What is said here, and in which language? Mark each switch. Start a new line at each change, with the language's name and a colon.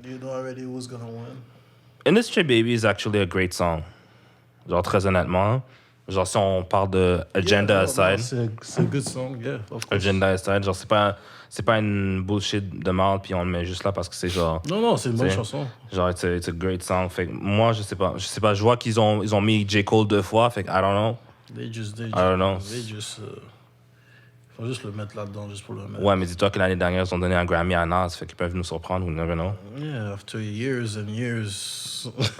English: You know already who's gonna win? Industry Baby is actually a great song.
French: Genre, très honnêtement. Genre, si on parle de Agenda Aside.
English: C'est a good song, yeah. Of course.
French: Agenda Aside, genre, c'est pas une bullshit de mal, puis on le met juste là parce que c'est genre... Non, c'est une bonne c'est- chanson. Genre,
English: it's a great song.
French: Fait que moi, je sais pas. Je vois qu'ils ont mis J. Cole 2 fois, fait que
English: I don't know. They just, I don't know.
French: Faut juste le mettre là-dedans, juste pour le mettre. Ouais, mais dis-toi que l'année dernière, ils ont donné un Grammy à Nas, fait qu'ils peuvent nous surprendre,
English: we never know. Yeah, after years and years.